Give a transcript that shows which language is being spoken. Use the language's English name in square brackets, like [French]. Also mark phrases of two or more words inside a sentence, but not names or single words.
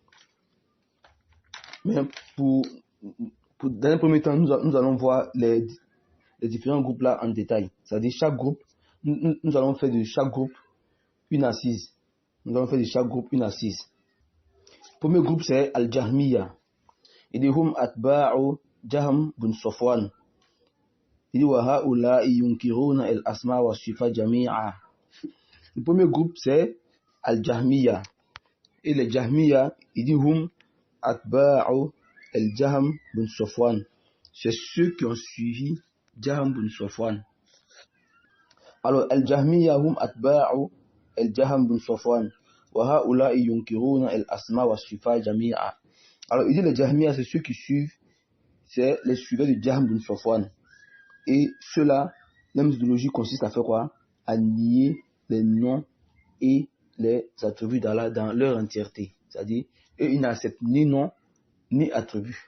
[French] Mais dans un premier temps, nous allons voir les différents groupes-là en détail. C'est-à-dire chaque groupe, nous allons faire de chaque groupe une assise. Nous allons faire de chaque groupe une assise. Le premier groupe, c'est Al-Jahmiya. Il dit [Arabic] هم أتباع جهم بن صفوان. [French] Il dit [Arabic] وهؤلاء ينكرون الأسماء وصفة جميعا. [French] Le premier groupe, c'est Al-Jahmiya. Et les Jahmiya, il dit [Arabic] هم أتباع الجهم بن صفوان. [French] C'est ceux qui ont suivi Jahm bin Safwan. Alors, [Arabic] الجهمية هم أتباع الجهم بن صفوان. وهؤلاء ينكرون الأسماء وصفة جميعا. [French] Alors, il dit les Jahmiya, c'est ceux qui suivent, c'est les suiveurs de Jahm bin Safwan. Et ceux-là, la méthodologie consiste à faire quoi? À nier les noms et les attributs d'Allah dans leur entièreté. C'est-à-dire, eux, ils n'acceptent ni nom, ni attribut.